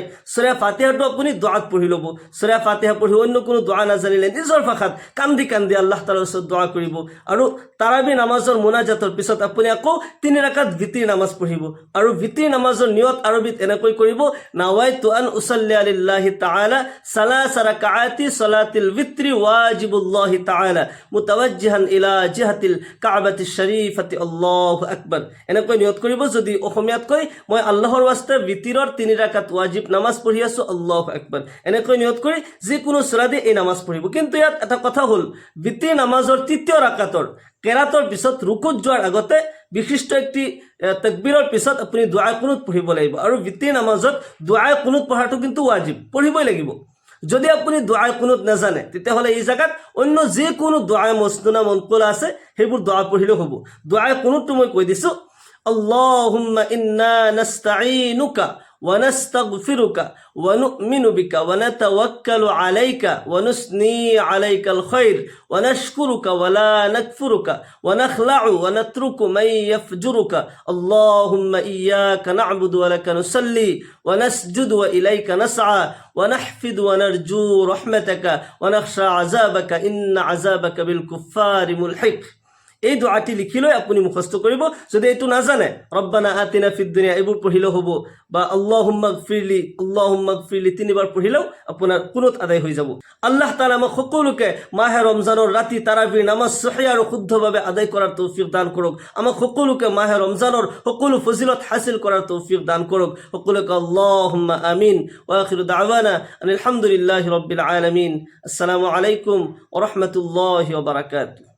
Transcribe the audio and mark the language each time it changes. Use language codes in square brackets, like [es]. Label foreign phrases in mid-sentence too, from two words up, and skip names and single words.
[as] সূৰা ফাতিহাটো আপুনি দোয়াত পঢ়ি ল'ব। সূৰা ফাতিহা পঢ়ি অন্য কোনো দোয়া নাজানিলে নিজৰ ভাষাত কান্দি কান্দি আল্লাহ তাআলাৰ ওচৰত দোয়া কৰিব। আৰু তাৰাবি নামাজৰ মুনাজাতৰ পিছত আপুনি আকৌ 3 ৰাকাত ভিতিৰ নামাজ পঢ়িব আৰু ভিতিৰ নামাজৰ নিয়ত আৰবিত এনেকৈ কৰিব, [ar] نويت أن أصلي لله تعالى ثلاث ركعات صلاة الوتر واجب الله تعالى متوجها إلى جهة الكعبة الشريفة الله أكبر. [as] এনেকৈ নিয়ত কৰিব। যদি অসমীয়াত কয় মই আল্লাহৰ ওয়াস্তে ভিতিৰৰ 3 ৰাকাত ওয়াজিব নামাজ পঢ়ি আছো [ar] الله أكبر, [as] এনেকৈ নিয়ত কৰি যিকোনো সূৰা দি এই নামাজ পঢ়িব। কিন্তু ইয়াত এটা কথা হ'ল ভিতিৰ নামাজৰ 3য় ৰাকাতৰ কেৰাতৰ পিছত রুকুত যোৱাৰ আগতে বিশিষ্ট একটি তাকবীৰৰ পিছত আপুনি [ar] دعاء القنوت [as] পঢ়িব লাগিব আৰু ভিতিৰ নামাজত [ar] دعاء القنوت [as] পঢ়াটো কিন্তু ওয়াজিব, পঢ়িবই লাগিব। যদি আপুনি [ar] دعاء القنوت [as] নাজানে তেতিয়াহ'লে এই জায়গাত অন্য যিকোনো [ar] دعاء مسنونة منقولة [as] আছে সেইবোৰ দুআ পঢ়িলেও হ'ব। দুআ কুনুতটো মই কৈ দিছোঁ, [ar] اللهم إنا نستعينك ونستغفرك ونؤمن بك ونتوكل عليك ونثني عليك الخير ونشكرك ولا نكفرك ونخلع ونترك من يفجرك اللهم إياك نعبد ولك نصلي ونسجد وإليك نسعى ونحفد ونرجو رحمتك ونخشى عذابك إن عذابك بالكفار ملحق। [as] এই দোয়াটি লিখি লৈ আপুনি মুখস্থ কৰিব। যদি এইটো নাজানে [ar] ربنا آتنا في الدنيا [as] এইবোৰ পঢ়িলেও হ'ব বা [ar] اللهم اغفر لي [as] 3 বাৰ পঢ়িলেও আপোনাৰ কুনুত আদায় হৈ যাব। আল্লাহ তাআলা আমাক সকলোকে মাহে ৰমজানৰ ৰাতি তাৰাবিৰ নামাজ সহি আৰু শুদ্ধভাৱে আদায় কৰাৰ তৌফিক দান কৰক। আমাক সকলোকে মাহে ৰমজানৰ সকলো ফজিলত হাসিল কৰাৰ তৌফিক দান কৰক। সকলোকে [ar] اللهم آمين. وآخر دعوانا الحمد لله رب العالمين. السلام عليكم ورحمة الله وبركاته.